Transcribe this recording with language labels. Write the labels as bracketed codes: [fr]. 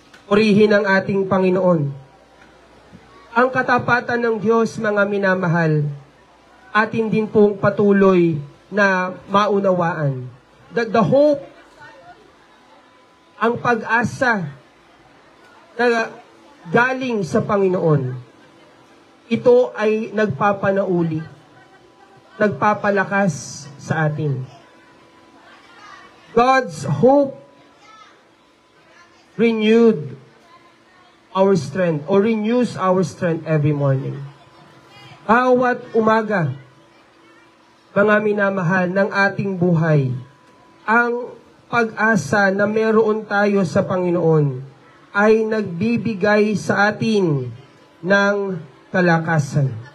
[tl] Purihin ang ating Panginoon. Ang katapatan ng Diyos, mga minamahal, atin din pong patuloy na maunawaan. [en] That the hope, [tl] ang pag-asa na galing sa Panginoon, ito ay nagpapanauli, nagpapalakas sa atin. [en] God's hope renewed our strength or renews our strength every morning. [tl] Bawat umaga, mga minamahal ng ating buhay, ang pag-asa na meron tayo sa Panginoon ay nagbibigay sa atin ng kalakasan.